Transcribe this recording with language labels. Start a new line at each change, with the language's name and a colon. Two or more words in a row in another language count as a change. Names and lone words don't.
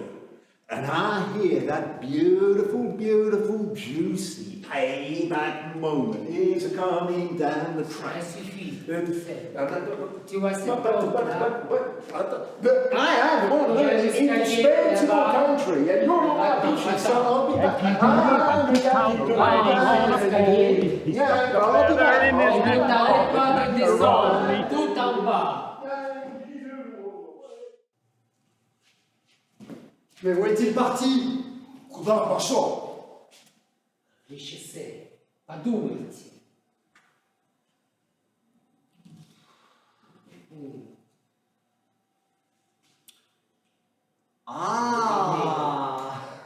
English: And I hear that beautiful, beautiful, juicy payback moment is coming down the track. I am one of those indispensable country, and you're all my bitches, so I'll be back.
French: Tout en bas. Mais où est-il parti?
Russian: Куда пошел?
French: Réfléchissez, подумайте. Ah!